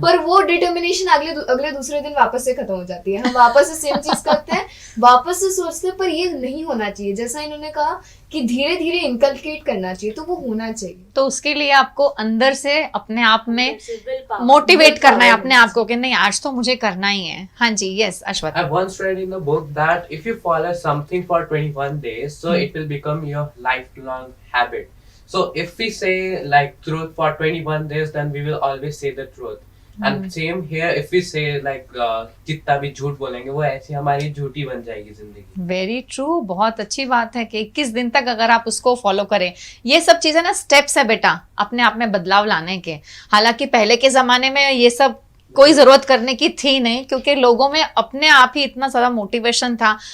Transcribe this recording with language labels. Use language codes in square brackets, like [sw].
[hi] पर वो डिटर्मिनेशन अगले दूसरे दिन वापस से खत्म हो जाती है, हम वापस से सेम चीज करते हैं, वापस से सोचते हैं। पर ये नहीं होना चाहिए, जैसा इन्होंने कहा कि धीरे धीरे इनकलकेट करना चाहिए, तो वो होना चाहिए। तो उसके लिए आपको अंदर से अपने आप में मोटिवेट करना है अपने आप को कि नहीं, आज तो मुझे करना ही है। हाँ जी, yes Ashwath. [en] I once read in the book that if you follow something for 21 days, so it will become your lifelong habit. So if we say like truth for 21 days, then we will always say the truth. And same here, if we say like [hi] जितना भी झूठ बोलेंगे वो ऐसी हमारी झूठी बन जाएगी जिंदगी। [en] very true, [hi] बहुत अच्छी बात है कि 21 दिन तक अगर आप उसको फॉलो करें। ये सब चीजें ना स्टेप्स है बेटा, अपने आप में बदलाव लाने के। हालांकि पहले के जमाने में ये सब कोई जरूरत करने की थी नहीं, क्योंकि लोगों में अपने आप ही इतना ज्यादा मोटिवेशन था।